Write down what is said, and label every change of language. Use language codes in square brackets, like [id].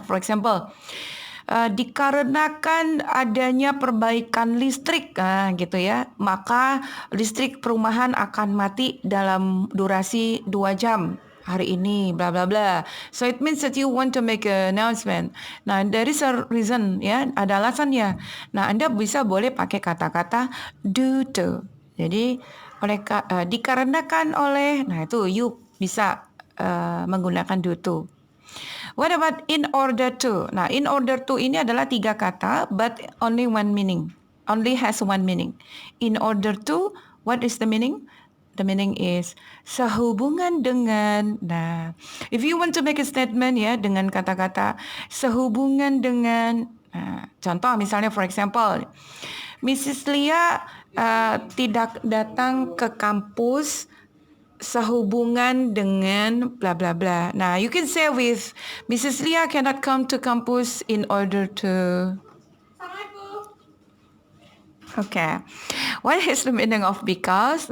[en] For example, [id] dikarenakan adanya perbaikan listrik, gitu ya, maka listrik perumahan akan mati dalam durasi 2 jam. Hari ini, bla bla bla. [en] So it means that you want to make an announcement. [id] Nah, [en] there is a reason [id] ya, ada alasannya. Nah, Anda boleh pakai kata-kata due to. Jadi dikarenakan oleh, nah itu you bisa menggunakan due to. [en] What about in order to? Nah, in order to ini adalah 3 kata, but only one meaning. Only has one meaning. In order to, what is the meaning? The meaning is sehubungan dengan. Nah, if you want to make a statement [id] ya dengan kata-kata sehubungan dengan. Nah, contoh misalnya [en] for example, [id] Mrs. Lia tidak datang ke kampus sehubungan dengan bla bla bla. [en] Nah, you can say with Mrs. Lia cannot come to campus in order to. Okay. What is the meaning of because?